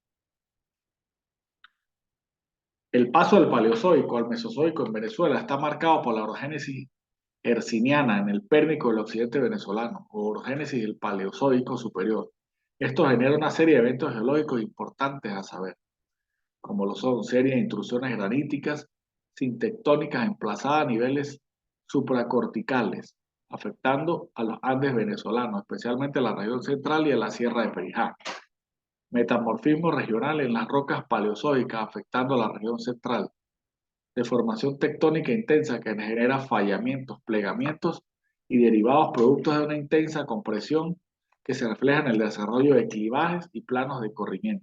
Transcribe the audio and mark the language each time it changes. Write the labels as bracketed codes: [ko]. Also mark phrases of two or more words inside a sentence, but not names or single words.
[es] El paso del Paleozoico al Mesozoico en Venezuela está marcado por la orogénesis herciniana en el Pérmico del occidente venezolano, o orogénesis del Paleozoico superior. Esto genera una serie de eventos geológicos importantes a saber, como lo son series de intrusiones graníticas sintectónicas emplazadas a niveles supracorticales, afectando a los Andes venezolanos, especialmente a la región central y a la Sierra de Perijá. Metamorfismo regional en las rocas paleozoicas afectando a la región central. Deformación tectónica intensa que genera fallamientos, plegamientos y derivados productos de una intensa compresión que se refleja en el desarrollo de clivajes y planos de corrimiento.